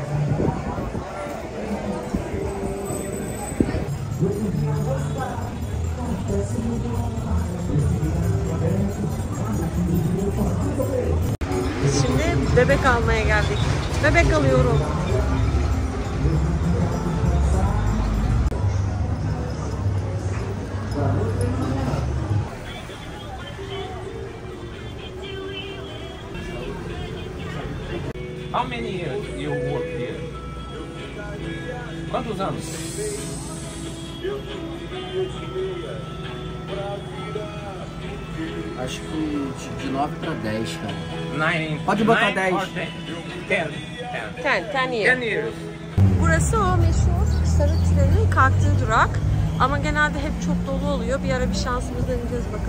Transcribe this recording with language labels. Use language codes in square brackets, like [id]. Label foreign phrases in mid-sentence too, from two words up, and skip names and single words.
[tr] Şimdi bebek almaya geldik. Bebek alıyorum. [en] How many years you work here? [pt] Quantos anos? Acho que de 9 para 10, cara. 9. Pode botar 10. [en] 10 years. 10 years. [tr] Burası o meşhur sarı trenin kalktığı durak. Ama genelde hep çok dolu oluyor. Bir ara bir şansımız deneyeceğiz bakalım.